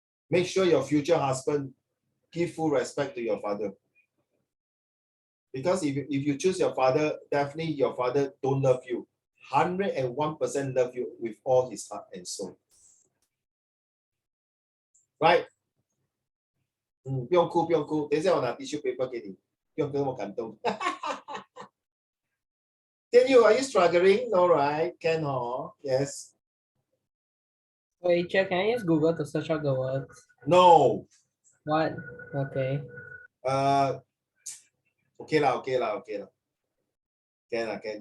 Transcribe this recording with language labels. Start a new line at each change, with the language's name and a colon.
English: Make sure your future husband give full respect to your father. Because if you choose your father, definitely your father don't love you. 101% love you with all his heart and soul. Right?
Chinese: 不用哭，不用哭，等一下我拿 tissue paper 给你，不用跟我感动。
English: Daniel, are you struggling? No, right? Can, yes. Wait, Chair, can I use Google to search out the words? No. What? Okay. Okay lah, okay lah, okay lah. Can.